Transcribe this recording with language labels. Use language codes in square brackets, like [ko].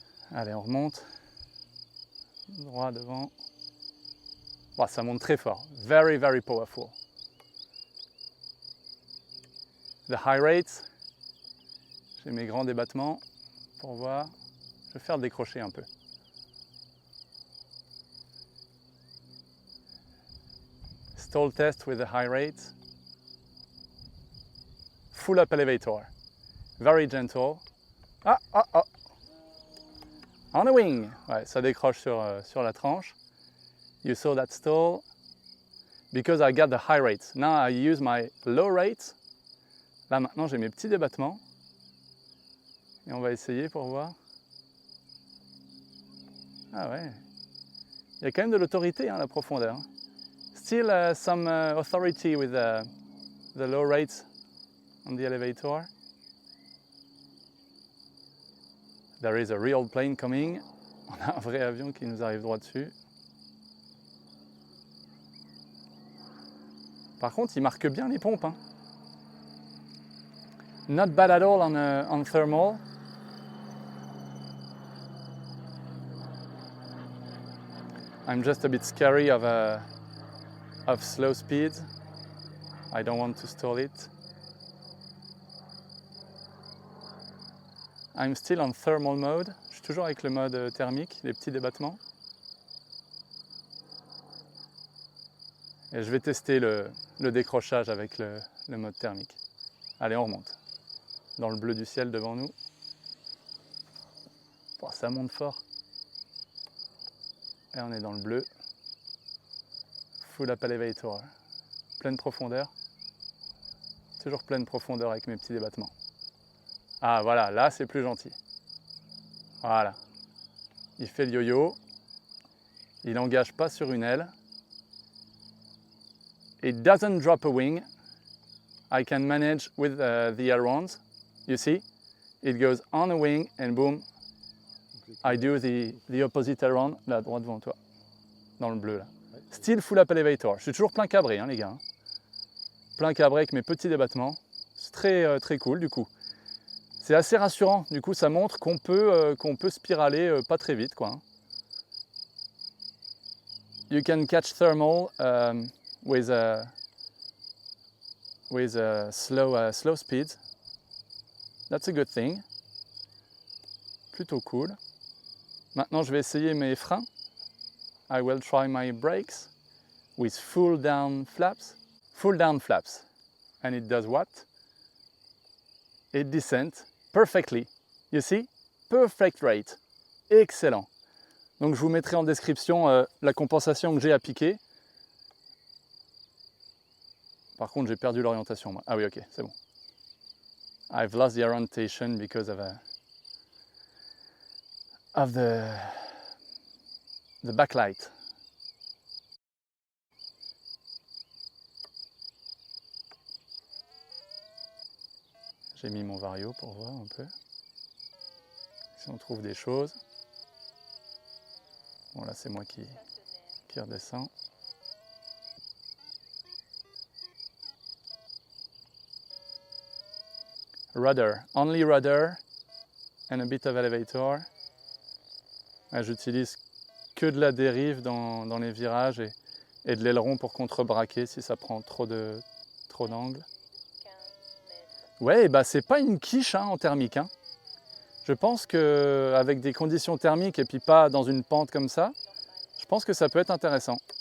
[fr] Allez, on remonte. Droit devant. Oh, ça monte très fort. [en] Very, very powerful. The high rates. [fr] J'ai mes grands débattements pour voir. Je vais faire le décrocher un peu. [en] Stall test with the high rates. Full up elevator. Very gentle. Ah, ah, ah. On a wing. [fr] Ouais, ça décroche sur la tranche. [en] You saw that stall. Because I got the high rates. Now I use my low rates. [fr] Là maintenant j'ai mes petits débattements. Et on va essayer pour voir. Ah ouais. Il y a quand même de l'autorité, hein, la profondeur. [en] Still some authority with the low rates on the elevator. There is a real plane coming. [fr] On a un vrai avion qui nous arrive droit dessus. Par contre, il marque bien les pompes. Hein. [en] Not bad at all on thermal. I'm just a bit scary of slow speed. I don't want to stall it. I'm still on thermal mode. [fr] Je suis toujours avec le mode thermique, les petits débattements. Et je vais tester le décrochage avec le mode thermique. Allez, on remonte. Dans le bleu du ciel devant nous. Oh, ça monte fort. Et on est dans le bleu. [en] Full up elevator. [fr] Pleine profondeur. Toujours pleine profondeur avec mes petits débattements. Ah voilà, là c'est plus gentil. Voilà. Il fait le yo-yo. Il n'engage pas sur une aile. [en] It doesn't drop a wing. I can manage with the ailerons. You see? It goes on a wing and boom. I do the opposite aileron, [fr] là, droit devant toi. Dans le bleu là. [en] Still full up elevator. [fr] Je suis toujours plein cabré, hein, les gars. Plein cabré avec mes petits débattements. C'est très, très cool du coup. C'est assez rassurant. Du coup, ça montre qu'on peut spiraler pas très vite, quoi. [en] You can catch thermal with with a slow speed. That's a good thing. [fr] Plutôt cool. Maintenant, je vais essayer mes freins. [en] I will try my brakes with full down flaps. Full down flaps. And it does what? It descends perfectly. You see? Perfect rate. Excellent. [fr] Donc je vous mettrai en description la compensation que j'ai appliquée. Par contre, j'ai perdu l'orientation, moi. Ah oui, ok, c'est bon. [en] I've lost the orientation because of the backlight. [fr] J'ai mis mon vario pour voir un peu si on trouve des choses. Bon, là, c'est moi qui redescends. [en] Rudder, only rudder and a bit of elevator. [fr] J'utilise que de la dérive dans les virages et de l'aileron pour contrebraquer si ça prend trop d'angle. Ouais, bah c'est pas une quiche hein, en thermique. Hein. Je pense qu'avec des conditions thermiques et puis pas dans une pente comme ça, je pense que ça peut être intéressant.